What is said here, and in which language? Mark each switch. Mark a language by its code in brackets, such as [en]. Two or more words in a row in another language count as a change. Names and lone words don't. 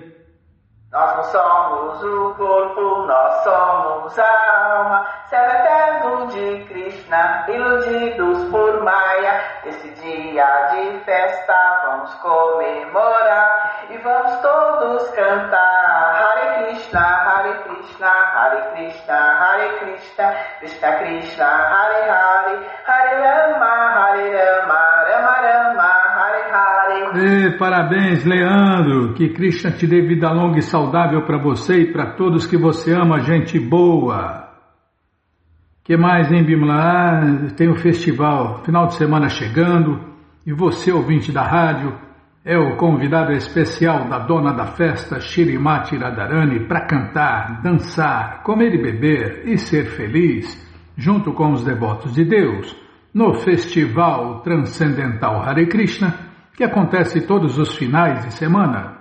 [pt] Nós não somos o corpo, nós somos a alma, servo eterno de Krishna, iludidos por Maya. Esse dia de festa vamos comemorar e vamos todos cantar Hare Krishna, Hare Krishna, Hare Krishna, Hare Krishna, Krishna Krishna, Hare Hare, Hare Rama, Hare Rama, Rama Rama, Hare Hare. Parabéns, Leandro, que Krishna te dê vida longa e saudável para você e para todos que você ama, gente boa. Que mais, hein, Bímola? Tem o festival, final de semana chegando, e você, ouvinte da rádio, é o convidado especial da dona da festa, Shrimati Radharani, para cantar, dançar, comer e beber e ser feliz, junto com os devotos de Deus, no Festival Transcendental Hare Krishna, que acontece todos os finais de semana.